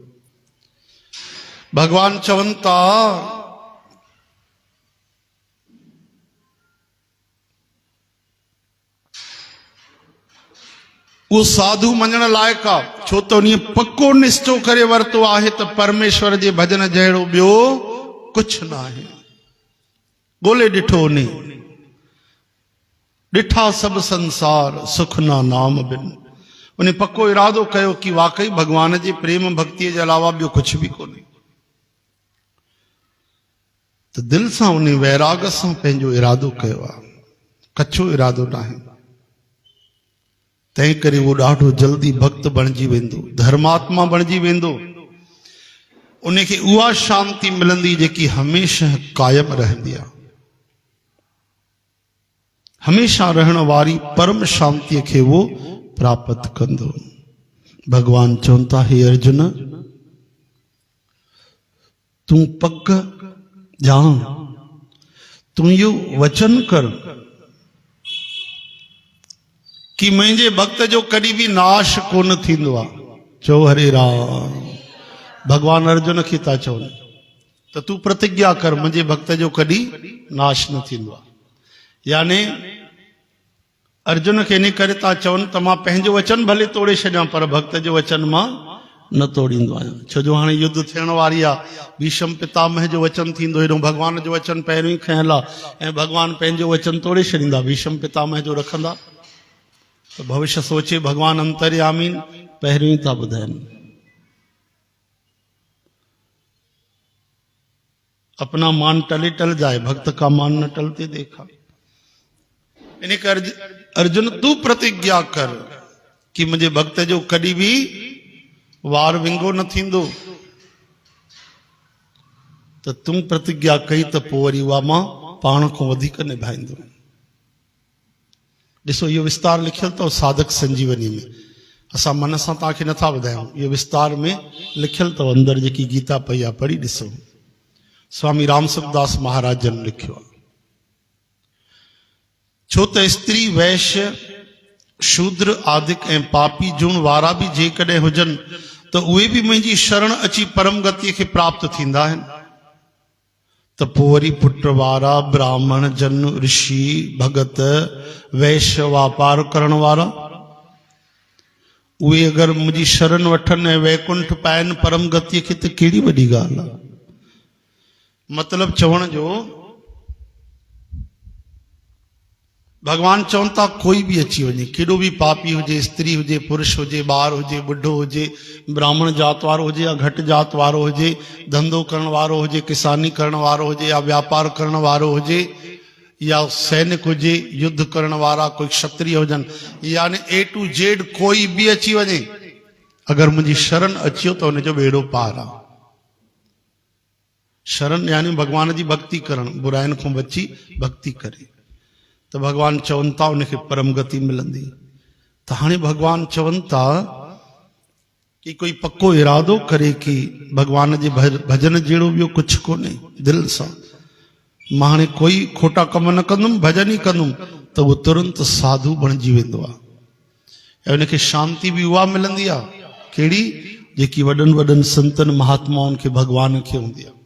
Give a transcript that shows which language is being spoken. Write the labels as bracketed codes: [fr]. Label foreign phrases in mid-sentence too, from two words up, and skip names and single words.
[sd] भगवान चवनि था उहो साधु मञण लाइक़ु आहे, छो त उन पक्को निश्चो करे वरितो आहे त परमेश्वर जे भजन जहिड़ो ॿियो कुझु न आहे। ॻोल्हे ॾिठो उन, ॾिठा सभु संसार सुख ना नाम बिन। उन पक्को इरादो कयो कि वाकई भगवान जे प्रेम भक्तिअ जे अलावा ॿियो कुझु बि कोन्हे। तो दिल सां उन वैराग सां पंहिंजो इरादो कयो आहे, कच्चो इरादो न आहे। तंहिं करे उहो ॾाढो जल्दी भक्त बणिजी वेंदो, धर्मात्मा बणिजी वेंदो। उनखे उहा शांति मिलंदी जेकी हमेशह कायम रहंदी आहे, हमेशह रहण वारी परम शांति खे वो प्राप्त कंदो। भगवान चवनि था, हे अर्जुन, तूं पक ॼाण, तूं इहो वचन कर कि मुंहिंजे भक्त जो कॾहिं बि नाश कोन थींदो आहे। चओ हरे राम। भगवान अर्जुन खे था चवनि त तूं प्रतिज्ञा कर, मुंहिंजे भक्त जो कॾहिं नाश न थींदो आहे। यानी अर्जुन खे इन करे था चवनि त मां पंहिंजो वचन भले तोड़े छॾियां, पर भक्त जो वचन मां न तोड़ींदो आहियां। छो जो हाणे युद्ध थियण वारी आहे, भीष्म पितामह जो वचन थींदो, हेॾो भगवान जो वचन पहिरियों ई खयल आहे ऐं भगवान पंहिंजो वचन तोड़े छॾींदा, भीष्म पितामह जो रखंदा। तो भविष्य सोचे भगवान अंतर्यामी पहिरियों ही था ॿुधाइनि। [hi] अपना मान टले टल जाए, भक्त का मान न टलते देखा। [sd] इन अर्जुन तू प्रतिज्ञा कर कि मुंहिंजे भक्त जो कॾहिं बि वार विंगो न थींदो। त तूं प्रतिज्ञा कई त पोइ वरी उहा मां पाण खां वधीक निभाईंदो। ॾिसो इहो विस्तार लिखियल अथव साधक संजीवनी में, असां मन सां तव्हांखे नथा ॿुधायूं, इहो विस्तार में लिखियल अथव। अंदरि जेकी गीता पई आहे पढ़ी ॾिसो, स्वामी राम सुखदास महाराज जन लिखियो आहे। छो त स्त्री वैश्य शूद्र आदिक ऐं पापी जुण वारा बि जेकॾहिं हुजनि त उहे बि मुंहिंजी शरण अची परम गतिअ खे प्राप्त थींदा आहिनि। त पोइ वरी पुट वारा ब्राह्मण जन ऋषि भगत वैश्य वापार करण वारा उहे अगरि मुंहिंजी शरण वठनि ऐं वैकुंठ पाइनि परम गतिअ खे त कहिड़ी वॾी ॻाल्हि आहे। मतिलब चवण जो भगवान चवनि था कोई भी अची वञे, केॾो बि पापी हुजे, स्त्री हुजे, पुरुष हुजे, ॿार हुजे, बुढ़ो हुजे, ब्राह्मण जात वारो हुजे या घटि जात वारो हुजे, धंधो करण वारो हुजे, किसानी करण वारो हुजे या व्यापार करण वारो हुजे या सैनिक हुजे, युद्ध करण वारा कोई क्षत्रिय हुजनि, यानी A to Z कोई भी अची वञे, अगरि मुंहिंजी शरण अचियो त हुनजो बेड़ो पार आहे। शरण यानी भगवान जी भक्ति करण, बुराइनि खां बची भक्ति करे तो भगवान चवनि था उनखे परम गति मिलंदी। तो हाणे भगवान चवनि था कि कोई पक्को इरादो करे कि भगवान जे भजन जहिड़ो ॿियो कुझु कोन्हे, दिल सां मां हाणे कोई खोटा कम न कंदुमि, भजन ई कंदुमि, त उहो तुरंत साधु बणिजी वेंदो आहे ऐं उनखे शांति बि उहा मिलंदी आहे कहिड़ी जेकी वॾनि वॾनि संतनि महात्माउनि खे भगवान खे हूंदी आहे।